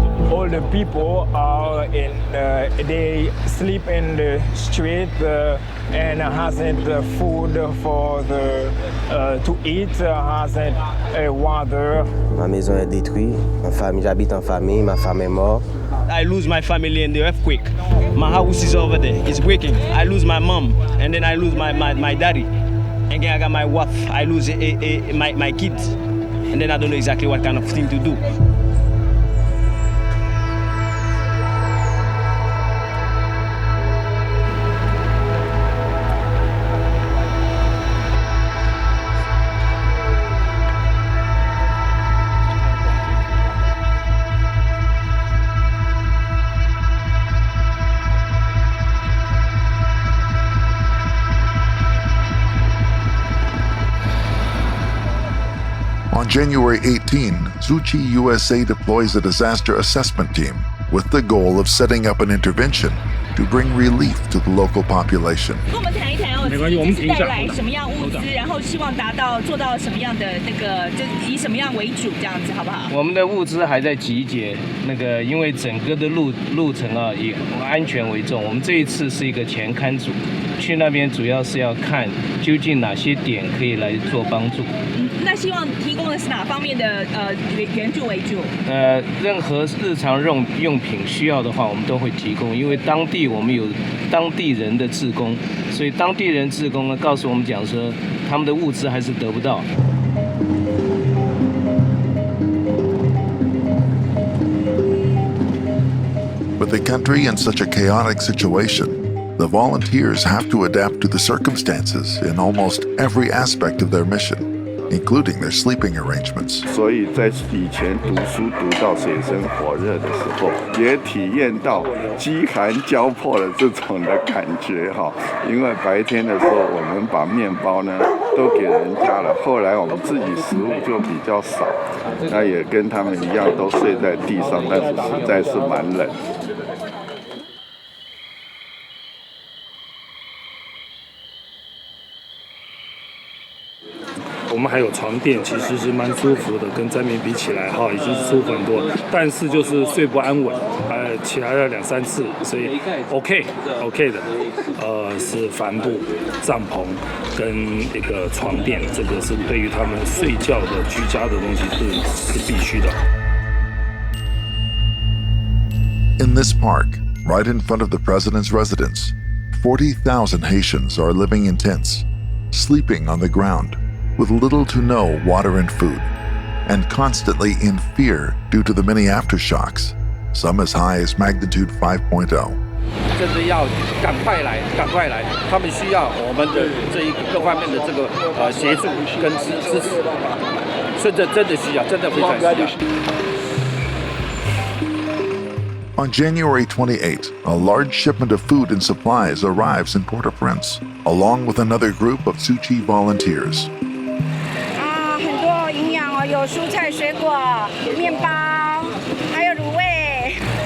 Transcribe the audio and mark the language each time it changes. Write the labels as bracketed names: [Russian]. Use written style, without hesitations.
[English] All the people are in, they sleep in the street and hasn't food for to eat, hasn't water. [French] Ma maison est détruite, ma famille, j'habite en famille, ma femme est morte. [English] I lose my family in the earthquake. My house is over there, it's breaking. I lose my mom, and then I lose my daddy. And then I got my wife, I lose my kids. And then I don't know exactly what kind of thing to do. On January 18, Tzu Chi USA deploys a disaster assessment team with the goal of setting up an intervention to bring relief to the local population. [Chinese] 跟我们谈一谈哦，就是带来什么样物资，然后希望做到什么样的就以什么样为主，这样子好不好？我们的物资还在集结，因为整个的路程啊，以安全为重。我们这一次是一个前勘组，去那边主要是要看究竟哪些点可以来做帮助。那希望提供的是哪方面的援助为主？任何日常用品需要的话，我们都会提供，因为当地我们有当地人的志工，所以当地人志工呢告诉我们讲说，他们的物资还是得不到。 [English] With the country in such a chaotic situation, the volunteers have to adapt to the circumstances in almost every aspect of their mission.including their sleeping arrangements. [Chinese] 所以在以前读书读到水深火热的时候，也体验到饥寒交迫的这种的感觉哈。因为白天的时候，我们把面包呢都给人家了，后来我们自己食物就比较少，那也跟他们一样都睡在地上，但是实在是蛮冷。我们还有床垫，其实是蛮舒服的，跟在面比起来哈，已经是舒服很多。但是就是睡不安稳，起来了2、3次，所以 OK 的，是帆布、帐篷跟一个床垫，这个是对于他们睡觉的居家的东西是必须的。 [English] In this park, right in front of the president's residence, 40,000 Haitians are living in tents, sleeping on the ground, with little to no water and food, and constantly in fear due to the many aftershocks, some as high as magnitude 5.0. [Chinese] 甚至要赶快来，他们需要我们的这一个各方面的这个协助跟支持，真的需要，真的非常需要。 [English] On January 28, a large shipment of food and supplies arrives in Port-au-Prince, along with another group of Tzu Chi volunteers. [Chinese] 很多营养哦，有蔬菜、水果、面包，还有卤味。